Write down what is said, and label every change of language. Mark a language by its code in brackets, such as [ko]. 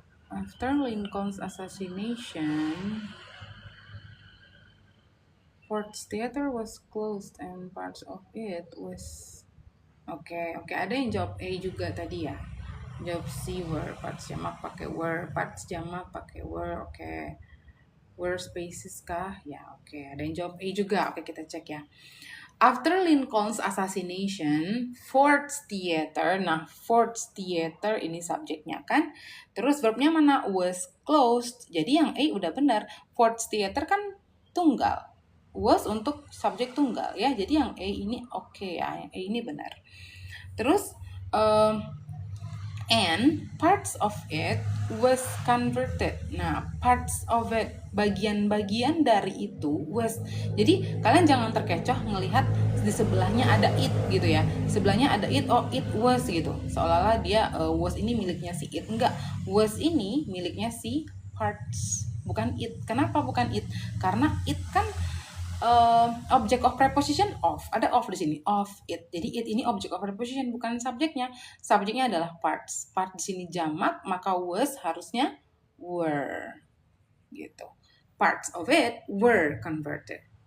[en] After Lincoln's assassination, Ford's Theater was closed and parts of it was... [id] Oke, ada yang jawab A juga tadi ya. Jawab C, were, parts jamak pakai were, parts jamak pakai were. Oke. Were spaces kah? Ya, oke. Ada yang jawab A juga. Oke, kita cek ya. [en] After Lincoln's assassination, Ford's Theater. [id] Nah, Ford's Theater ini subjeknya kan. Terus verbnya mana? Was closed. Jadi yang A udah benar. Ford's Theater kan tunggal. Was untuk subjek tunggal ya. Jadi yang A ini oke ya. Yang A ini benar. Terus [en] and parts of it was converted. [id] Nah, parts of it, bagian-bagian dari itu was. Jadi kalian jangan terkecoh ngelihat di sebelahnya ada it gitu ya. Sebelahnya ada it, oh it was gitu. Seolah-olah dia was ini miliknya si it. Enggak, was ini miliknya si parts, bukan it. Kenapa bukan it? Karena it kan object of preposition of, ada of di sini, of it. Jadi it ini object of preposition, bukan subjeknya. Subjeknya adalah parts. Part di sini jamak, maka was harusnya were gitu. [en] Parts of it were converted.